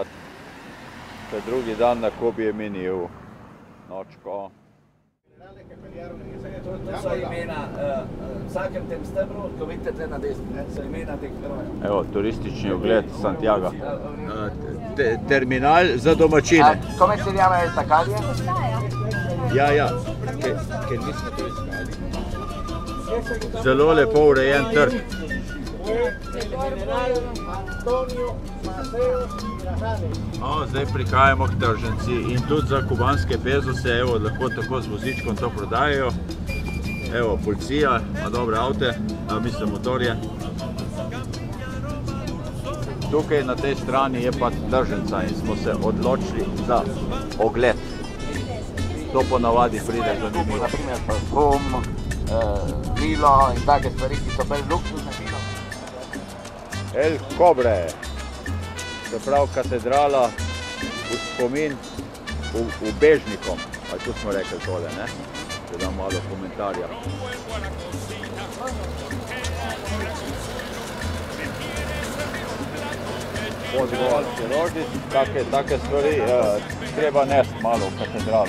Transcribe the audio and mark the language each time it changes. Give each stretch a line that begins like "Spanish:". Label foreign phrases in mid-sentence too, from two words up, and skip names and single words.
Slovenian: Še drugi dan na Kubi je minil. Nočko. To so imena, v vsakem tem stebru, ko vidite tle na desni, so imena teh herojev. Evo, turistični ogled Santiago. Terminal za domačine.
Italian: Come si chiama questa calle?
Slovenian: Ja, ker nismo to iskali. Zelo lepo urejen trg. Zdaj prihajamo k tržnici in tudi za kubanske pezo se lahko tako z vozičkom to prodajajo. Evo, policija ima dobre avte, mislim motorje. Tukaj na tej strani je pa tržnica in smo se odločili za ogled. To ponavadi pride zanimivo. Naprimer parfum, vilo in take stvari, ki so bolj luksuzne vino. El Cobre, se pravi katedrala v spomin v Bežnikom. Ali tu smo rekli tole, ne? Da dam malo komentarja. Podgovalski rožnic, take stvari treba nesti malo v katedralo.